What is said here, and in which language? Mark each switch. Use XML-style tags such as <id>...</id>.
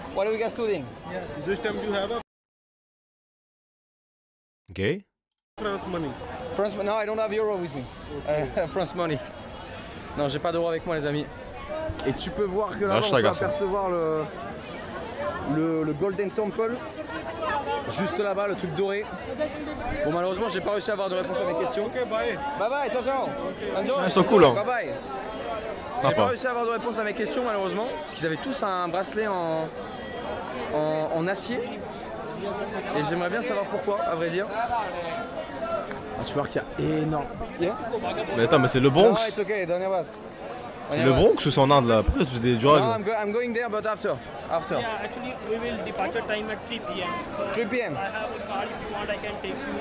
<en>What are you guys studying? This time you have a Ok. France money. France, no, I don't have euro with me. France money.</en> <fr>Non, j'ai pas d'euro avec moi, les amis. Et tu peux voir que là, on peut apercevoir le Golden Temple. Juste là-bas, le truc doré. Bon, malheureusement, j'ai pas réussi à avoir de réponse à mes questions.</fr> <en>Okay, bye. Bye, ciao. Enjoy.</en> <fr>Ils sont cool, hein.</fr> <en>Bye.</en> <fr>J'ai pas réussi à avoir de réponse à mes questions, malheureusement. Parce qu'ils avaient tous un bracelet en acier. Et j'aimerais bien savoir pourquoi, à vrai dire. Ah, tu vois qu'il y a énorme.</fr> <en>Yeah?</en> <fr>Mais attends, mais c'est le Bronx.</fr> <en>No, it's okay, don't worry.</en> <fr>C'est le Bronx ou c'est en Inde là? Pourquoi tu fais des drugs?</fr> <en>No, I'm going there, but after. Yeah, actually we will departure time at 3 p.m. So 3 p.m. I have a card, if you want I can take you.</en>